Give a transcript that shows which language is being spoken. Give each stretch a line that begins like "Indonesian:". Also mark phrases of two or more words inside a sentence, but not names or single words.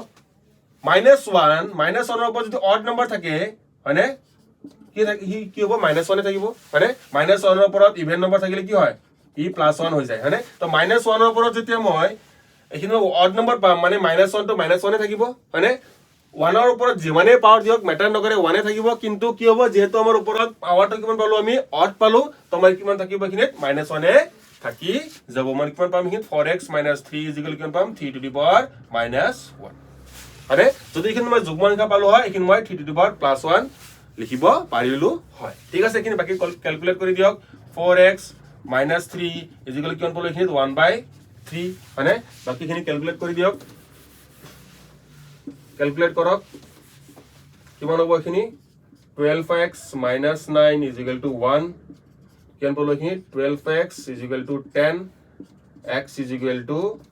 Assamese: -1 ৰ ওপৰত যদি
English: odd number
Assamese: থাকে হয়নে কি হ'ব -1 এ থাকিব হয়নে -1 ৰ ওপৰত
English: even number
Assamese: থাকিলে কি হয় ই +1 হৈ যায় হয়নে তো -1 ৰ ওপৰত যেতিয়া মই এইখিনি
English: odd number
Assamese: পাম মানে -1 to -1 এ থাকিব হয়নে 1 ৰ ওপৰত যিমানে পাৱাৰ দিয়ক মেটাৰ নকৰে 1 এ থাকিব কিন্তু কি হ'ব যেহেতু আমাৰ ওপৰত পাৱাৰটো কিমান পালো আমি অড পালো তো মই কিমান থাকিব এখিনিত -1 এ থাকি যাব মানে কিমান পাম এখিনিত 4x - 3 কিমান পাম 3
English: to the power
Assamese: -1 আৰে যদি এখিনি মই যুগ্ম সংখ্যা পালো হয় এখিনি মই 3
English: to the power
Assamese: +1 লিখিব পাৰিলো হয় ঠিক আছে এখিনি বাকি ক্যালকুলেট কৰি দিয়ক 4x - 3 কিমান পালো এখিনিত 1/3 মানে বাকি খিনি ক্যালকুলেট কৰি দিয়ক ক্যালকুলেট কৰক কিমান হ'ব এখিনি 12x - 9 1 কিমান পালো এখিনি 12x = 10 x =